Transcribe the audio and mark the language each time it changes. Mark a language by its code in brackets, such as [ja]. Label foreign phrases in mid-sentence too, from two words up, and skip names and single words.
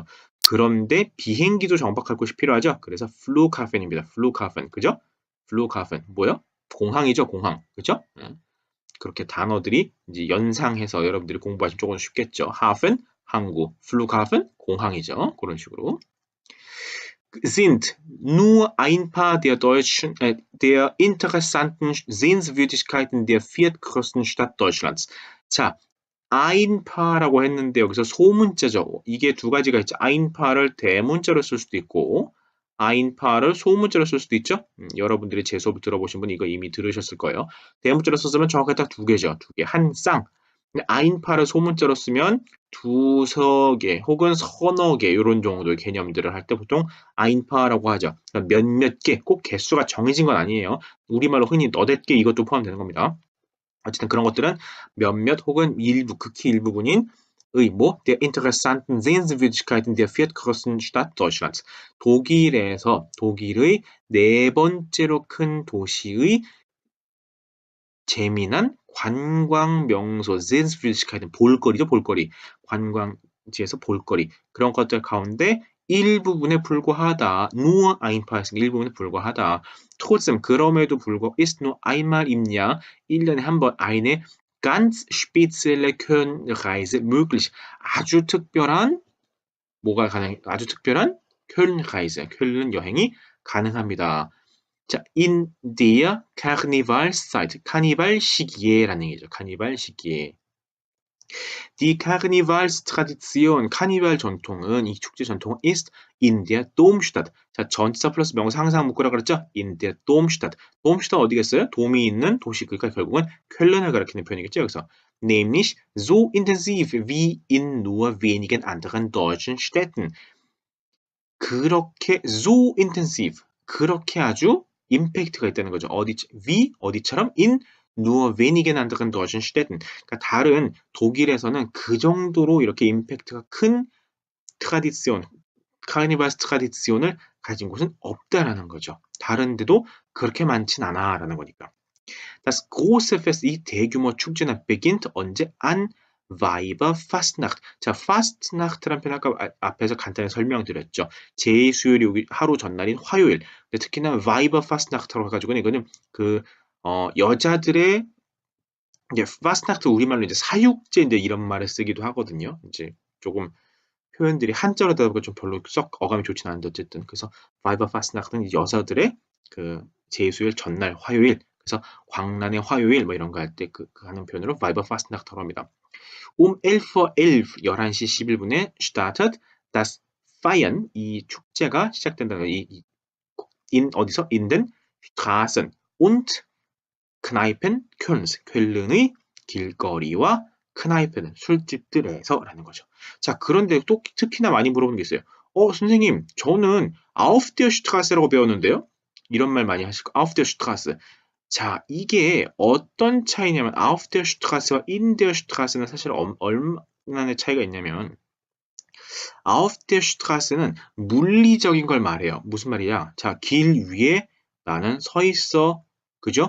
[ko] 그런데 비행기도 정박할 곳이 필요하죠. 그래서 플루카펜입니다. 플루카펜, 그죠? 플루카펜 뭐요? 공항이죠, 공항, 그죠? 그렇게 단어들이 이제 연상해서 여러분들이 공부하시면 조금 쉽겠죠. 하fen, 항구, 플루하fen, 공항이죠. 그런 식으로. [de] Sind nur ein paar der deutschen, der interessanten Sehenswürdigkeiten der viertgrößten Stadt Deutschlands. [ko] 자, einpaar라고 했는데 여기서 소문자죠. 이게 두 가지가 있죠. einpaar를 대문자로 쓸 수도 있고 einpaar를 소문자로 쓸 수도 있죠. 여러분들이 제 수업 들어보신 분 이거 이미 들으셨을 거예요. 대문자로 썼으면 정확하게 딱 두 개죠. 두 개. 한 쌍. einpaar를 소문자로 쓰면 두서 개 혹은 서너 개 이런 정도의 개념들을 할 때 보통 einpaar라고 하죠. 그러니까 몇몇 개, 꼭 개수가 정해진 건 아니에요. 우리말로 흔히 너댓 개 이것도 포함되는 겁니다. 어쨌든 그런 것들은 몇몇 혹은 일부, 극히 일부분인 뭐 [de] der interessanten Sehenswürdigkeiten der viertgrößten Stadt Deutschlands. [ko] 독일의 네 번째로 큰 도시의 재미난 관광 명소, Sehenswürdigkeiten, 볼거리죠, 볼거리. 관광지에서 볼거리. 그런 것들 가운데 일부분에 불과하다. [de] nur ein paar, [ko] 일부분에 불과하다. [de] trotzdem, [ko] 그럼에도 불구하고 [de] ist nur einmal im Jahr, [ko] 1년에 한 번 [de] eine ganz spezielle Köln-Reise möglich. [ko] 아주 특별한 아주 특별한 Köln-Reise, 쾰른 여행이 가능합니다. 자, [de] in der Karnevalszeit, [ko] 카니발 시기에라는 얘기죠. 카니발 시기에. Die Karnevalstradition, 카니발 전통은, 이 축제 전통은 [de] ist in der Domstadt. [ko] 자, 전치사 플러스 명사 항상 묶으라 그랬죠? [de] in der Domstadt. Domstadt 어디겠어요? [ko] 돔이 있는 도시, 그러니까 결국은 쾰른을 가리키는 표현이겠죠. [de] 여기서 nämlich so intensiv wie in nur wenigen anderen deutschen Städten. [ko] 그렇게 [de] so intensive, [ko] 그렇게 아주 임팩트가 있다는 거죠. [de] 어디처럼 in nur wenigen anderen deutschen Städten. [ko] 그러니까 다른 독일에서는 그 정도로 이렇게 임팩트가 큰 트라디션, 카르니발스 트라디션을 가진 곳은 없다라는 거죠. 다른 데도 그렇게 많진 않아라는 거니까. [de] Das große Fest, [ko] 이 대규모 축제는 beginnt 언제? [de] An Weiberfastnacht. [ko] 자, Fastnacht라는 표현 아까 앞에서 간단히 설명드렸죠. 제수요일 하루 전날인 화요일. 근데 특히나 Weiberfastnacht라고 해가지고는 이거는 여자들의 이제 Fastnacht 우리말로 이제 사육제 이제 이런 말을 쓰기도 하거든요. 이제 조금 표현들이 한자로 되다 보니까 좀 별로 썩 어감이 좋진 않은데 어쨌든 그래서 Weiberfastnacht는 여자들의 그 제수요일 전날 화요일. 그래서 광란의 화요일 뭐 이런 거 할 때 하는 표현으로 Weiberfastnacht라고 합니다. [de] 11:11, [ko] 11시 11분에 [de] startet das Feiern, [ko] 이 축제가 시작된다는 어디서? [de] In den Straßen und Kneipen Kölns, [ko] 쾰른의 길거리와 크나이페는 술집들에서라는 거죠. 자, 그런데 또 특히나 많이 물어보는 게 있어요. 선생님, 저는 [de] Auf der Straße [ko] 라고 배웠는데요? 이런 말 많이 하실 거. [de] Auf der Straße. [ko] 자, 이게 어떤 차이냐면 [de] Auf der Straße [ko] 와 [de] In der Straße [ko] 는 사실 얼마나 차이가 있냐면 [de] Auf der Straße [ko] 는 물리적인 걸 말해요. 무슨 말이야? 자, 길 위에 나는 서 있어. 그죠?